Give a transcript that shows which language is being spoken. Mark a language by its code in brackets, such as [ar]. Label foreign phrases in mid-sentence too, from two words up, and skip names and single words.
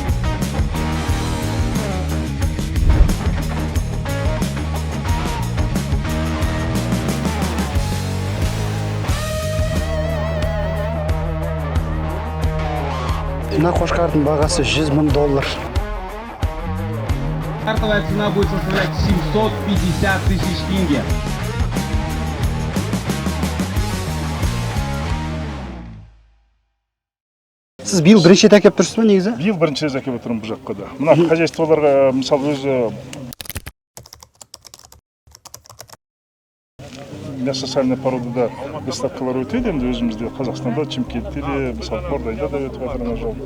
[kk] Мына қошқардың бағасы $100,000. [ru] Стартовая цена будет составлять 750 тысяч тенге. [kk] Сіз биыл бірінші рет әкеліп тұрсыз ба негізі? Биыл бірінші рет әкеліп отырмын бұл жаққа да. Мына хозяйстволарға мысалы өзі [ru] мясосальный породада [kk] выставкалар өтеді, енді өзімізде Қазақстанда, Чимкентте де, мысалы Қордайда да өтіп жатыр ана жол.